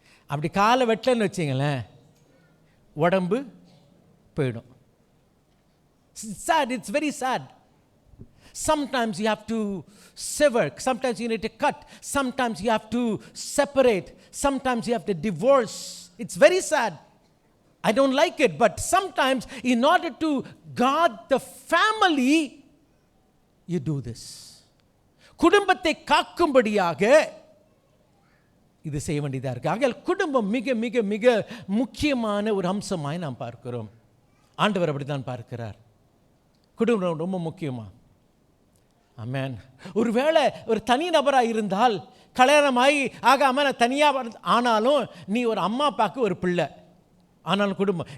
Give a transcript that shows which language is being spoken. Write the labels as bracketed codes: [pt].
[ta] அப்படி காலை வெட்டன்னு வச்சிங்களேன், உடம்பு போயிடும். [en] Sad, it's very sad. Sometimes you have to sever, sometimes you need to cut, sometimes you have to separate, sometimes you have to divorce. It's very sad. I don't like it, but sometimes in order to guard the family you do this. [ta] குடும்பத்தை காக்கும்படியாக இது செய்ய வேண்டியதாக இருக்கு. ஆகையால் குடும்பம் மிக மிக மிக முக்கியமான ஒரு அம்சமாய் நாம் பார்க்கிறோம். ஆண்டவர் அப்படித்தான் பார்க்கிறார். குடும்பம் ரொம்ப முக்கியமா? ஆமென். ஒருவேளை ஒரு தனி நபராக இருந்தால், கல்யாணமாகி ஆகாமல் நான் தனியாக ஆனாலும் நீ ஒரு அம்மா அப்பாவுக்கு ஒரு பிள்ளை, ஆனாலும் குடும்பம்.